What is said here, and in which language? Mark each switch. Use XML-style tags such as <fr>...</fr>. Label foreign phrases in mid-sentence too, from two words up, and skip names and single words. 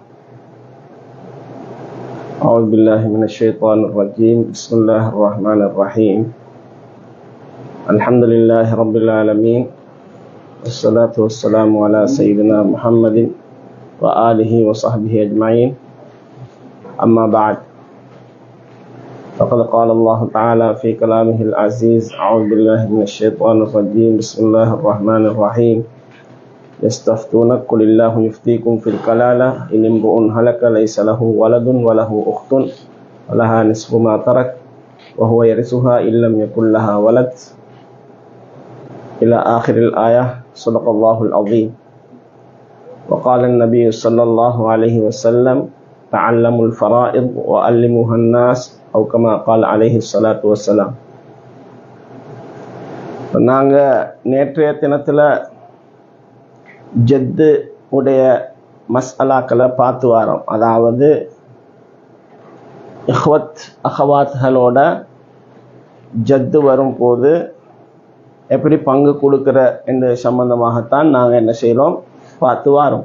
<ar>أعوذ بالله من الشيطان الرجيم. بسم الله الرحمن الرحيم. الحمد لله رب العالمين. والصلاة والسلام على سيدنا محمد وآله وصحبه أجمعين. أما بعد. فقد قال الله تعالى في كلامه العزيز: أعوذ بالله من الشيطان الرجيم. بسم الله الرحمن الرحيم. يستفتونك قل الله يفتيكم في الكلالة إن امرؤ هلك ليس له ولد وله أخت ولها نصف ما ترك وهو يرثها إن لم يكن لها ولد إلى آخر الآية. صدق الله العظيم. وقال النبي صلى الله عليه وسلم: تعلموا الفرائض وعلموها الناس أو كما قال عليه الصلاة والسلام.</ar> <ta>நாங்கள் நேற்றைய தினத்தில் ஜத்து உடைய மஸ்அலாக்களை பார்த்து வரோம். அதாவது</ta> <ar>إخوة أخوات</ar> <ta>ஜத்து வரும்போது எப்படி பங்கு கொடுக்குற என்ற சம்பந்தமாகத்தான் நாங்கள் என்ன செய்கிறோம், பார்த்து வரோம்.</ta>